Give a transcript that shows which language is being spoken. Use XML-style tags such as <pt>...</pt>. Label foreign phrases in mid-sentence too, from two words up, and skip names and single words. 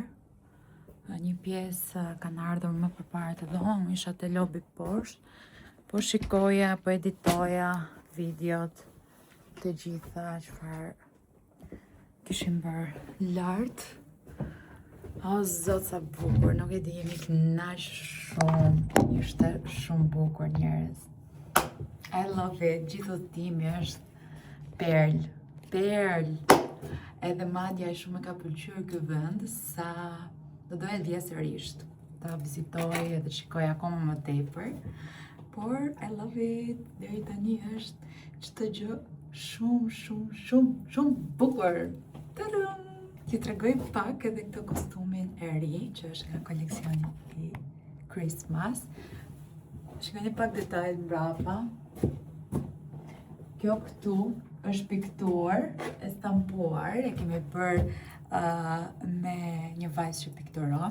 <sq>Një pjesë kanë ardhur më përpara të dhomës, isha te lobi poshtë, po shikoja, po editoja videot të gjitha çfarë kishim bërë lart. O zot sa bukur, nuk e di, jemi kënaq shumë, ishte shumë bukur njerëz.</sq> <en>I love it,</en> <sq>gjithë udhëtimi është perl. Edhe madje shumë më ka pëlqyer ky vend sa do doja të vija sërish, ta vizitoj edhe shikoj akoma më tepër.</sq> <en>Por I love it,</en> <sq>deri tani është çdo gjë shumë bukur. Tadam! Ti tregoj pak edhe këtë kostumin e ri, që është nga koleksioni i Christmas. Shikoni pak detajet mbrapa. Kjo këtu është piktur, e stampuar, e kemi bërë me një vajzë që pikturon.</sq>